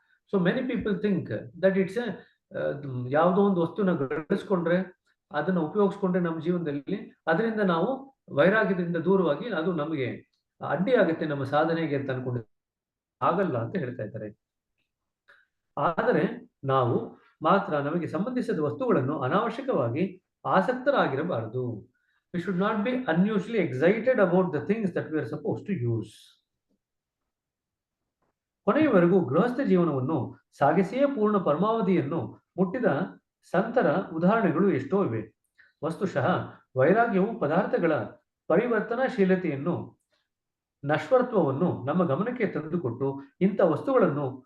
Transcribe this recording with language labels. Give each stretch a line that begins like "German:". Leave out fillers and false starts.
English: so many people think that it's
Kannada: ಯಾವುದೋ ಒಂದು ವಸ್ತುನ ಗಳಿಸ್ಕೊಂಡ್ರೆ ಅದನ್ನ ಉಪಯೋಗಿಸ್ಕೊಂಡ್ರೆ ನಮ್ಮ ಜೀವನದಲ್ಲಿ ಅದರಿಂದ ನಾವು ವೈರಾಗ್ಯದಿಂದ ದೂರವಾಗಿ ಅದು ನಮಗೆ ಅಡ್ಡಿ ಆಗುತ್ತೆ ನಮ್ಮ ಸಾಧನೆಗೆ ಅಂತ ಅನ್ಕೊಂಡು ಆಗಲ್ಲ ಅಂತ ಹೇಳ್ತಾ ಇದ್ದಾರೆ. ಆದರೆ ನಾವು ಮಾತ್ರ ನಮಗೆ ಸಂಬಂಧಿಸಿದ ವಸ್ತುಗಳನ್ನು ಅನಾವಶ್ಯಕವಾಗಿ ಆಸಕ್ತರಾಗಿರಬಾರದು.
English: We should not be unusually excited about the things that we are supposed to use.
Kannada: ಕೊನೆಯವರೆಗೂ ಗೃಹಸ್ಥ ಜೀವನವನ್ನು ಸಾಗಿಸಿಯೇ ಪೂರ್ಣ ಪರಮಾವಧಿಯನ್ನು ಮುಟ್ಟಿದ ಸಂತರ ಉದಾಹರಣೆಗಳು ಎಷ್ಟೋ ಇವೆ. ವಸ್ತುಶಃ ವೈರಾಗ್ಯವು ಪದಾರ್ಥಗಳ ಪರಿವರ್ತನಾಶೀಲತೆಯನ್ನು ನಶ್ವರತ್ವವನ್ನು ನಮ್ಮ ಗಮನಕ್ಕೆ ತಂದುಕೊಟ್ಟು ಇಂಥ ವಸ್ತುಗಳನ್ನು